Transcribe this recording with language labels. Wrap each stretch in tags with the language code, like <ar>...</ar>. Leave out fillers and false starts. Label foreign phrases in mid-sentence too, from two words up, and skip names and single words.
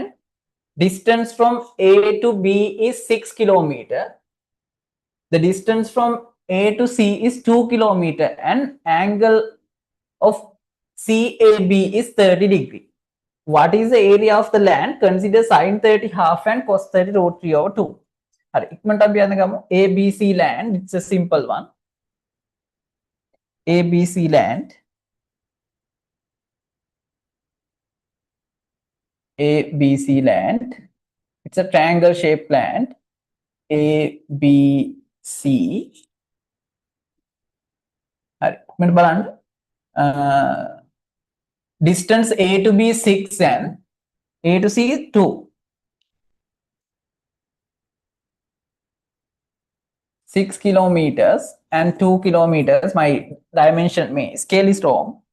<en>Distance from A to B is 6 kilometer. The distance from A to C is 2 kilometer and angle of CAB is 30 degree. What is the area of the land? Consider sin 30 half and cos 30 root 3 over 2.</en> <si>හරි ඉක්මනට අපි යන්න ගමු.</si> <en>ABC land, it's a simple one. ABC land. ABC land. It's a triangle shaped land. ABC.</en> <si>හරි ඉක්මනට බලන්න.</si> <en>Distance A to B is 6 and A to C is 2. 6 kilometers and 2 kilometers. My dimension, my scale is wrong.</en>